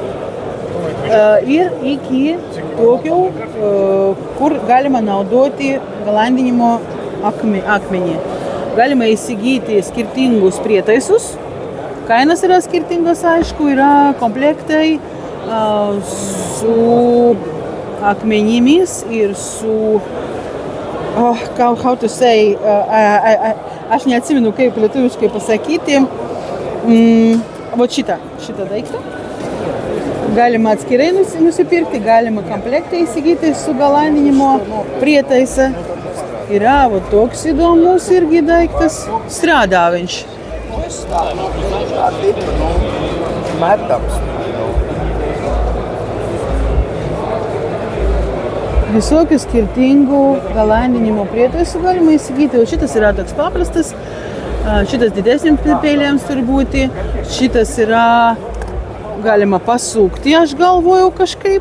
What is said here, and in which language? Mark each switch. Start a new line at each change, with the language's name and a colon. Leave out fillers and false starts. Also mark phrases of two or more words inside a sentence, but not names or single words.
Lithuanian: Ir iki tokių, kur galima naudoti galandinimo akmenį. Galima įsigyti skirtingus prietaisus Kainos yra skirtingos, aišku, yra komplektai su akmenimis ir su,
English: how to say,
Lithuanian: aš neatsimenu, kaip lietuviškai pasakyti, šitą daiktą. Galima atskirai nusipirkti, galima komplektą įsigyti su galandinimo prietaisa. Yra toks įdomus irgi daiktas,
Latvian: strādā viņš.
Lithuanian: Visokių skirtingų galandinimo prietaisų galima įsigyti. Šitas yra toks paprastas, šitas didesniams peiliams turi būti, šitas yra galima pasukti, aš galvojau kažkaip.